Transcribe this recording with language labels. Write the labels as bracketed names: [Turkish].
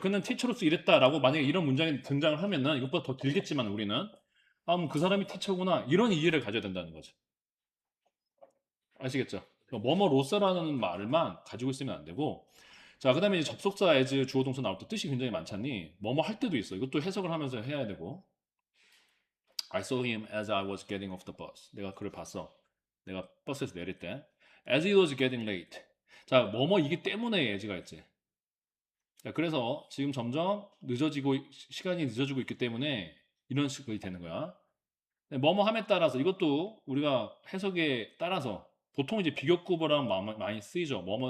[Korean] 그는 티처로서 일했다라고 만약에 이런 문장이 등장을 하면은 이것보다 더 길겠지만 우리는 그 사람이 티처구나 이런 이해를 가져야 된다는 거죠. 아시겠죠? 뭐뭐로서라는 말만 가지고 있으면 안 되고 자 그다음에 이제 접속사 as 주어 동사 나올 때 뜻이 굉장히 많잖니 뭐뭐 할 때도 있어. 이것도 해석을 하면서 해야 되고 [English] I saw him as I was getting off the bus. [Korean] 내가 그를 봤어. 내가 버스에서 내릴 때 [English] as he was getting late. [Korean] 자 뭐뭐 이게 때문에 as가 있지. 자, 그래서 지금 점점 시간이 늦어지고 있기 때문에 이런 식이 되는 거야. 뭐뭐 함에 따라서 이것도 우리가 해석에 따라서 보통 이제 비교급어랑 많이 쓰이죠.